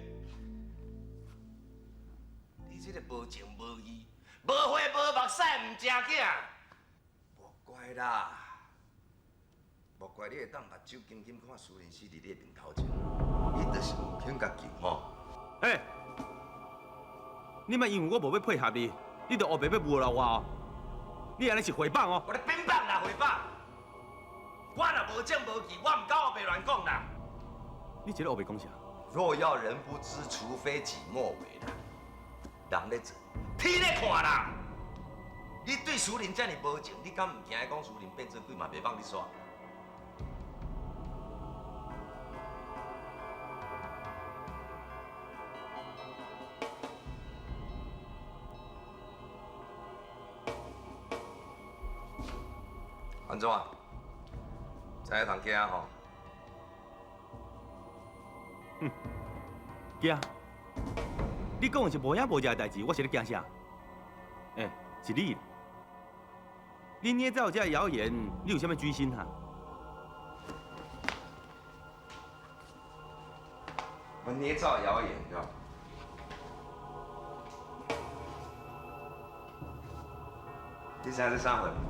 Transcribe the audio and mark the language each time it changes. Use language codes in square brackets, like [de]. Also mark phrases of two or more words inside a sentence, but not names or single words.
[nan] 你这个无情无义、无花无目屎唔正经，莫怪啦，莫怪你会当目睭金金看苏林死伫你的面头前，伊就是有肯家己吼。嘿，你莫因为我无要配合你，你就黑白要诬赖我哦！你安尼是诽谤哦！我咧诽谤啦，诽谤！我若无证无据，我唔敢黑白乱讲啦。你这个黑白讲啥？若要人不知，除非己莫为啦。人咧做，天咧看啦。你对苏林遮尔无情，你敢唔惊伊讲苏林变做鬼嘛袂放你煞？安怎？知影通惊吼？哼，惊！你讲的是无影无迹的代志，我是咧惊啥？是你。你捏造这个谣言，你有啥物居心哈？我捏造谣言，对吧？你现在是啥货？